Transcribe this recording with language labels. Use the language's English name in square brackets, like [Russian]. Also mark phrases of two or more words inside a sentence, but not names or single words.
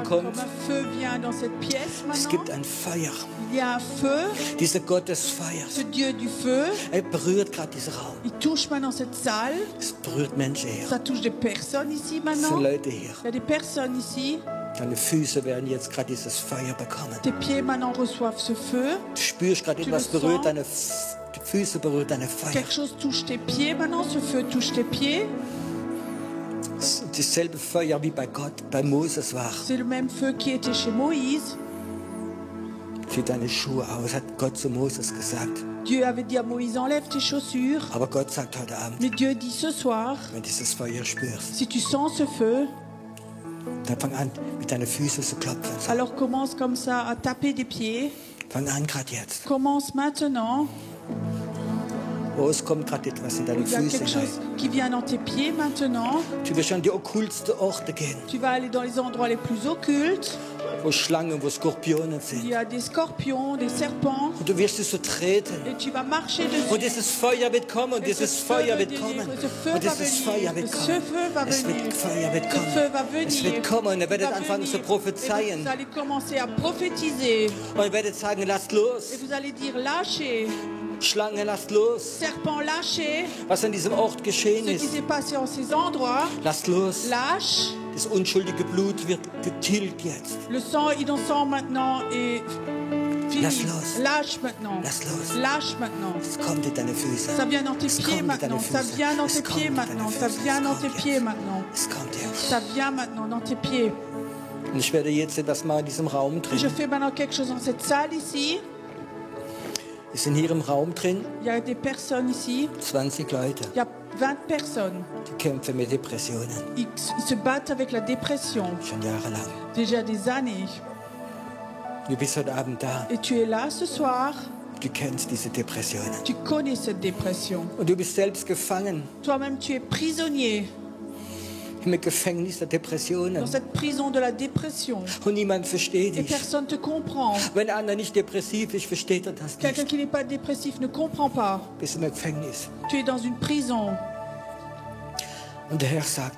[French] Comme [German] kommt. [French] un feu vient dans cette pièce [German] Es [French] maintenant. [German] gibt ein Feuer. [French] Il y a un feu, [German] Dieser Gottesfeuer. [French] ce Dieu du feu. [German] Er berührt gerade diesen Raum. [French] Il touche maintenant cette salle. [German] Es berührt Menschen hier. [French] Ça touche des personnes ici [German] Es [French] maintenant. [German] sind Leute hier. [French] Il y a des personnes ici. [German] Deine Füße werden jetzt gerade dieses Feuer bekommen. [French] Tes pieds maintenant reçoivent ce feu. [German] Du spürst gerade, [French] Tu [German] etwas [French] le [German] berührt [French] sens? [German] die Füße berührt deine Feuer. [French] Quelque chose touche tes pieds maintenant. Ce feu touche tes pieds. [German] Es ist dasselbe Feuer wie bei Gott, bei Moses war. [French] C'est le même feu qui était chez Moïse. [German] Zieh deine Schuhe aus, hat Gott zu Moses gesagt. [French] Dieu avait dit à Moïse, enlève tes chaussures. [German] Aber Gott sagt heute Abend, [French] Mais Dieu dit ce soir, [German] wenn du dieses Feuer spürst, [French] si tu sens ce feu, [German] Dann fang an, mit deinen Füßen zu klopfen. So. [French] Alors commence comme ça à taper des pieds. [German] Fang an gerade jetzt. [French] Commence maintenant. [German] Oh, es kommt gerade etwas in deine [French] Il y a [German] Füße [French] quelque [German] hinein. [French] chose qui vient dans tes pieds maintenant. [German] Du wirst an die okkultsten Orte gehen, [French] Tu vas aller dans les endroits les plus occultes. [German] wo Schlangen, wo Skorpione [French] Il [German] sind. [French] y a des scorpions, des serpents. [German] Und du wirst es so treten. [French] Et tu vas marcher dessus. [German] Und dieses Feuer wird kommen, und [French] Et ce [German] dieses [French] feu [German] Feuer [French] va [German] wird [French] venir, [German] kommen. [French] ce feu [German] Und [French] va [German] dieses [French] venir, [German] Feuer wird [French] ce [German] kommen. [French] feu va [German] Es [French] venir. [German] wird Feuer wird [French] Ce [German] kommen. [French] feu va [German] Es [French] venir. [German] wird kommen und ihr werdet [French] Va [German] anfangen zu [French] venir. Et [German] prophezeien. [French] vous allez commencer à prophétiser. [German] Und ihr werdet sagen, lasst [French] Et [German] los. [French] vous allez dire lâchez. [German] Schlange, lasst los. [French] Serpent, lâchez. [German] Was an diesem Ort geschehen [French] Ce qui [German] ist, [French] s'est passé en ces endroits, [German] lasst los. [French] lâche. [German] Das unschuldige Blut wird getilgt jetzt. [French] Le sang innocent maintenant est fini. [German] Lass los. [French] Lâche maintenant. [German] Lass los. [French] Lâche maintenant. [German] Es kommt in deine Füße. [French] Ça vient dans tes [German] Es [French] pieds [German] kommt in deine [French] maintenant. Ça [German] Füße. [French] vient dans [German] Es [French] tes [German] kommt [French] pieds [German] in deine [French] maintenant. Ça [German] Füße. [French] vient [German] Es [French] dans [German] kommt [French] tes [German] jetzt. [French] pieds maintenant. [German] Es kommt jetzt. [French] Ça vient maintenant dans tes pieds. [German] Und ich werde jetzt etwas mal in diesem Raum [French] Je [German] drin. [French] fais maintenant quelque chose dans cette salle ici. [German] Wir sind hier im Raum drin, [French] Il y a des personnes ici. [German] 20 Leute, [French] Il y a 20 personnes. [German] die kämpfen mit Depressionen. [French] Ils se battent avec la dépression [German] Schon jahrelang. [French] déjà des années. [German] Du bist heute Abend da. [French] Et tu es là ce soir. [German] Du kennst diese Depressionen. [French] Tu connais cette dépression. [German] Und du bist selbst gefangen [French] Toi-même, tu es prisonnier [German] im Gefängnis der [French] dans [German] Depressionen. [French] cette prison de la dépression. [German] Und niemand versteht [French] Et [German] dich. [French] personne ne te comprend. [German] Wenn einer nicht depressiv ist, versteht er das [French] Quelqu'un [German] nicht. [French] qui n'est pas dépressif ne comprend pas. [German] Du bist im Gefängnis. [French] Tu es dans une prison. [German] Und der Herr sagt,